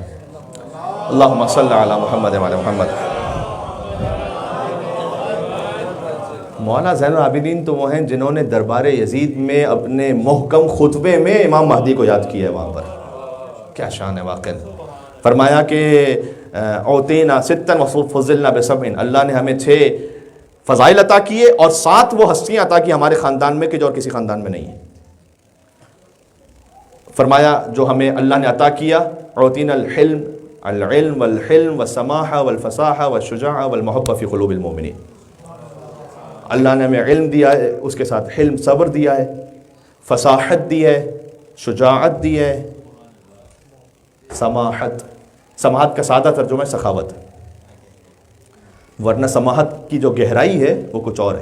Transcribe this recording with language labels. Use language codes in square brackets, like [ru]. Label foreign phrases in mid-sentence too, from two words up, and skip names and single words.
[ar] اللہم صلی علی محمد وعلی محمد. [ur] مولا زین العابدین تو وہ ہیں جنہوں نے دربار یزید میں اپنے محکم خطبے میں امام مہدی کو یاد کیا ہے وہاں پر. کیا شان ہے واقعا. فرمایا کہ [ar] اوتینا ستن وفضلنا بسبع، [ur] اللہ نے ہمیں 6 فضائل عطا کیے اور 7 وہ ہستیاں عطا کی ہمارے خاندان میں کہ جو اور کسی خاندان میں نہیں ہیں. فرمایا جو ہمیں اللہ نے عطا کیا، [ar] اوتینا العلم والحلم والسماحہ والفصاحہ والشجاعہ والمحبہ فی قلوب المؤمنین. [ur] اللہ نے ہمیں علم دیا ہے، اس کے ساتھ حلم صبر دیا ہے، فصاحت دی ہے، شجاعت دی ہے، سماحت. سماحت کا سادہ ترجمہ ہے سخاوت، ورنہ سماحت کی جو گہرائی ہے وہ کچھ اور ہے.